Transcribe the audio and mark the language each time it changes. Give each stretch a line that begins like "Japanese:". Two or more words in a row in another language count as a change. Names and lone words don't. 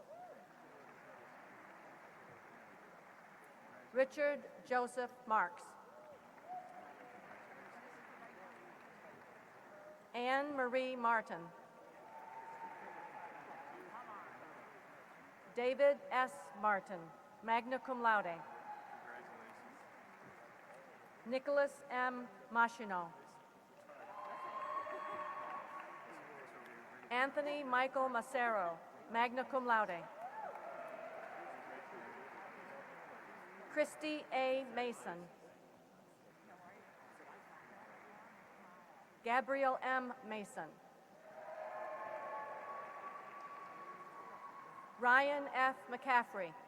English: Richard Joseph Marks. Anne Marie Martin. David S. Martin,
Latin: magna cum laude. Nicholas M. Machino.
English: Anthony Michael Macero,
Latin: magna cum laude.
English: Christy A. Mason. Gabriel M. Mason. Ryan F. McCaffrey.